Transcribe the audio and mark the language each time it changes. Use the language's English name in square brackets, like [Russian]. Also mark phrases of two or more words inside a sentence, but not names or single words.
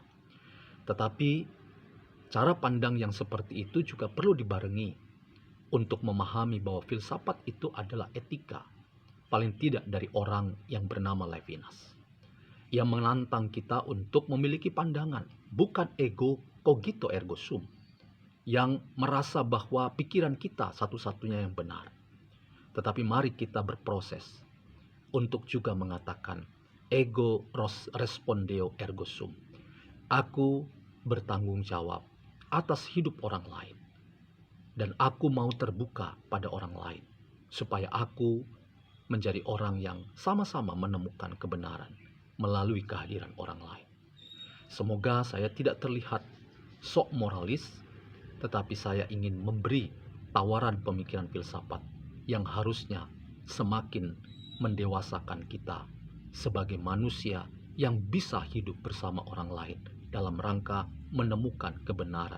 [Indonesian] Tetapi cara pandang yang seperti itu juga perlu dibarengi untuk memahami bahwa filsafat itu adalah etika, paling tidak dari orang yang bernama Levinas. Ia menantang kita untuk memiliki pandangan, bukan [Latin] ego cogito ergo sum, [Indonesian] yang merasa bahwa pikiran kita satu-satunya yang benar. Tetapi mari kita berproses untuk juga mengatakan [Latin] ego respondeo ergo sum. [Indonesian] Aku bertanggung jawab atas hidup orang lain. Dan aku mau terbuka pada orang lain. Supaya aku menjadi orang yang sama-sama menemukan kebenaran melalui kehadiran orang lain. Semoga saya tidak terlihat sok moralis, tetapi saya ingin memberi tawaran pemikiran filsafat yang harusnya semakin mendewasakan kita sebagai manusia yang bisa hidup bersama orang lain dalam rangka menemukan kebenaran.